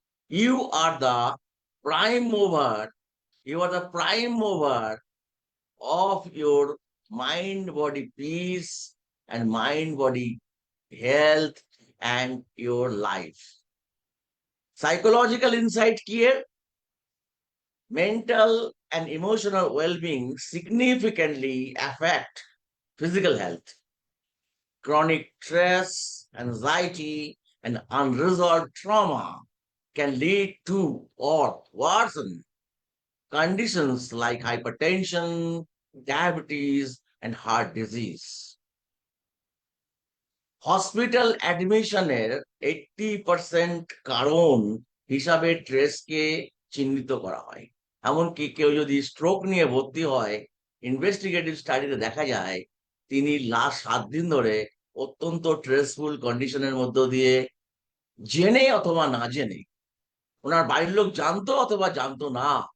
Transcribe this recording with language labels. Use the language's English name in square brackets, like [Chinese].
[English] You are the prime mover, you are the prime mover of your mind body peace and mind body health and your life. Psychological insight [Bangla] কি এর? [English] Mental and emotional wellbeing significantly affect physical health. Chronic stress, anxiety, and unresolved trauma can lead to or worsen conditions like hypertension, diabetes, and heart disease. [Bangla] Hospital অ্যাডমিশনের 80% কারণ হিসাবে স্ট্রেসকে চিহ্নিত করা হয়। এমনকি কেউ যদি স্ট্রোক নিয়ে ভর্তি হয়, ইনভেস্টিগেটিভ স্টাডিতে দেখা যায় তিনি লাস্ট 7 দিন ধরে অত্যন্ত স্ট্রেসফুল কন্ডিশনের মধ্য দিয়ে, জেনে অথবা না জেনে, ওনার বাড়ির লোক জানতো অথবা জানতো না,